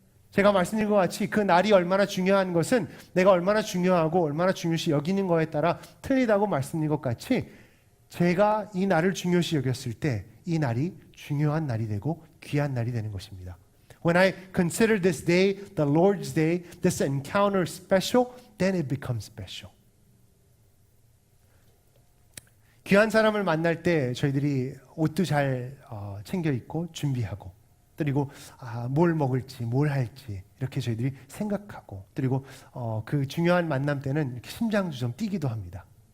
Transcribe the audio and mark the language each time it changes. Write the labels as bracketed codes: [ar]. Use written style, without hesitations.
[ko] 제가 말씀드린 것 같이 그 날이 얼마나 중요한 것은 내가 얼마나 중요하고 얼마나 중요시 여기는 거에 따라 틀리다고 말씀드린 것 같이 제가 이 날을 중요시 여겼을 때 이 날이 중요한 날이 되고 귀한 날이 되는 것입니다. [en] When I consider this day, the Lord's day, this encounter special, then it becomes special. [ko] 귀한 사람을 만날 때 저희들이 옷도 잘 챙겨 입고 준비하고 그리고 뭘 먹을지 뭘 할지 이렇게 저희들이 생각하고 그리고 그 중요한 만남 때는 이렇게 심장도 좀 뛰기도 합니다.